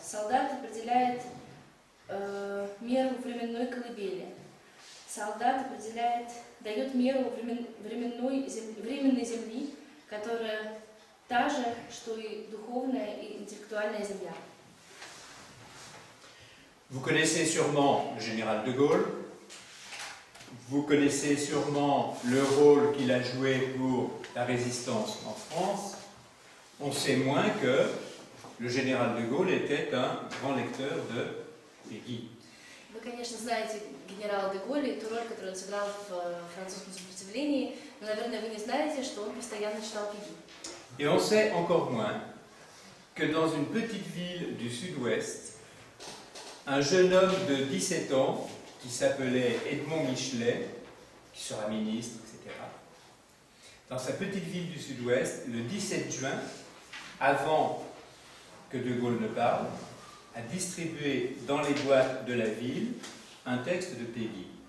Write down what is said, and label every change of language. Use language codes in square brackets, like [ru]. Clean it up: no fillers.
[ru] Солдат определяет меру временной колыбели. Солдат дает меру временной земли, которая та же, что и духовная и интеллектуальная земля. [fr] Vous connaissez sûrement le général de Gaulle, vous connaissez sûrement le rôle qu'il a joué pour la résistance en France. On sait moins que le général de Gaulle était un grand lecteur de Peggy. [ru] Вы, конечно, знаете генерала де Голля и ту роль, которую он сыграл в французском сопротивлении, но, наверное, вы не знаете, что он постоянно читал Пегgy. [fr] Et on sait encore moins que dans une petite ville du sud-ouest, un jeune homme de 17 ans qui s'appelait Edmond Michelet, qui sera ministre, etc., dans sa petite ville du sud-ouest, le 17 juin, avant que de Gaulle ne parle, a distribué dans les boîtes de la ville un texte de Peggy.